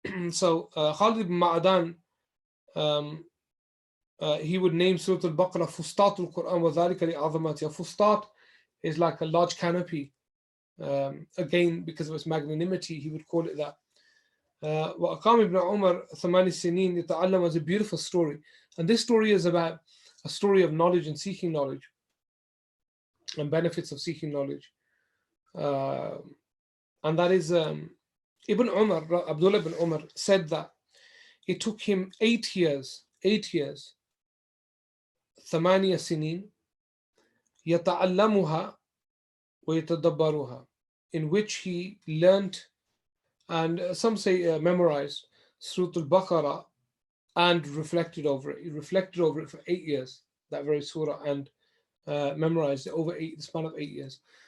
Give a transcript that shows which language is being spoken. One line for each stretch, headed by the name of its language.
English: So Khalid ibn Ma'adan, he would name Surat Al-Baqarah
Arabic: Fustat al-Quran wa dhalika li'azamatiha.
English: Fustat is like a large canopy. Again, because of its magnanimity, he would call it that.
Arabic: وأقام ابن عمر 8 سنين يتعلم
English: is a beautiful story. And this story is about a story of knowledge and seeking knowledge and benefits of seeking knowledge. And that is Ibn Umar, Abdullah ibn Umar said that it took him 8 years, 8
Arabic: سنين يتعلمها ويتدبرها,
English: in which he learnt, and some say memorized, Surat Al-Baqarah and reflected over it. He reflected over it for 8 years, that very surah, and memorized it over the span of 8 years.